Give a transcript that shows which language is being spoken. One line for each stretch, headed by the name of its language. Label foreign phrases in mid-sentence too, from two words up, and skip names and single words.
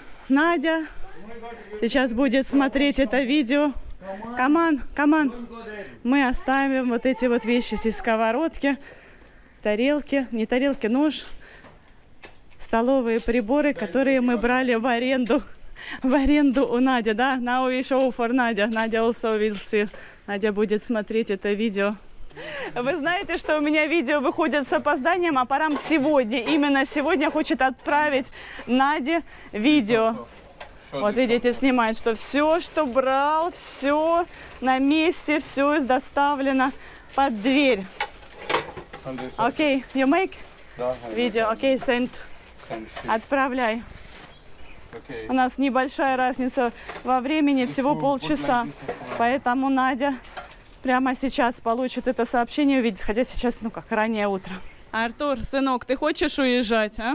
Russian: Надя сейчас будет смотреть это видео.
English: come on.
Russian: Мы оставим вот эти вот вещи здесь, сковородки, тарелки, не тарелки, нож, столовые приборы, которые мы брали в аренду у Нади, да?
English: Now we show for Надя. Надя also will see.
Russian: Надя будет смотреть это видео. Вы знаете, что у меня видео выходит с опозданием, а Парам сегодня, именно сегодня хочет отправить Наде видео. Вот видите, снимает, что все, что брал, все на месте, все доставлено под дверь. Окей,
English: you make видео, окей, send.
Russian: Отправляй. У нас небольшая разница во времени, всего полчаса. Поэтому Надя прямо сейчас получит это сообщение, увидит, хотя сейчас, ну как, раннее утро. Артур, сынок, ты хочешь уезжать, а?